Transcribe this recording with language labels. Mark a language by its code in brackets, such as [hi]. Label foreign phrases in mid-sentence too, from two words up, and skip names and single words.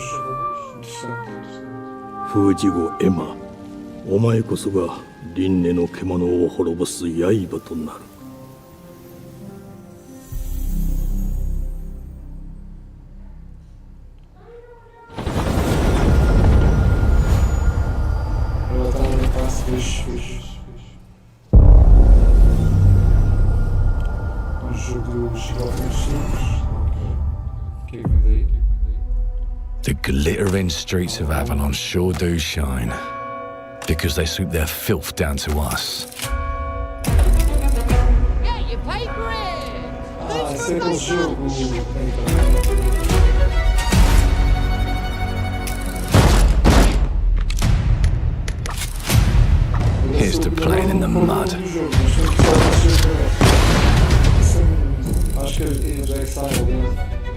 [pt] Interessante. [ja] 封じ子エマお前こそが輪廻の獣を滅ぼす刃となる [pt] Ela está no passe, fixe. Um jogo de gigante simples. O que é que vem daí? [en] The glittering streets of Avalon sure do shine, because they sweep their filth down to us. Get your paper in! [pt] Ah, esse é aquele jogo. [en] Here's to playing in the mud. [pt] Acho que já é sábado.